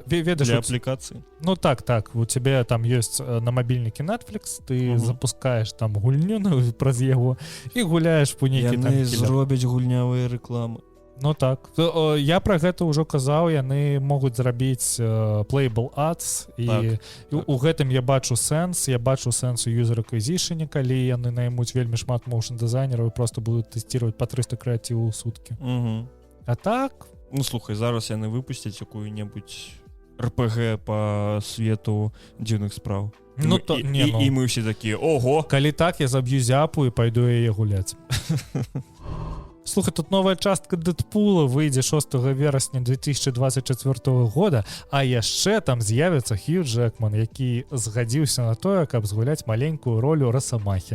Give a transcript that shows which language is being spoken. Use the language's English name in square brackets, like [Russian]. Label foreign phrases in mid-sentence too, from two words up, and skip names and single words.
[Belarusian] Ведаш, для аплікацыі. Ну так, у цябе там ёсць на мабільнікі Netflix, ты запускаеш там гульню праз яго і гуляеш по нейкі там... Яны зробяць гульнявыя рэкламы. Ну так, я пра гэта ўжо казаў, яны могуць зрабіць [English] playable ads, [Belarusian] і у гэтым я бачу сэнс у [English] user acquisition, [Belarusian] калі яны наймуць вельмі шмат моушн дызайнераў і просто будуць тэсціраваць па 300 крэатываў у суткі. А так? Ну слухай, зараз яны выпусцяць якую-небудзь RPG па свету дзіўных спраў. Ну, і мы ўсе такія, ого! Калі так, я заб'ю зяпу і пайду яе гуляць. Слухай, тут новая частка Дэдпула выйдзе 6 верасня 2024 года, а яшчэ там з'явіцца Хью Джекман, які згадзіўся на тое, каб згуляць маленькую ролю Расамахі.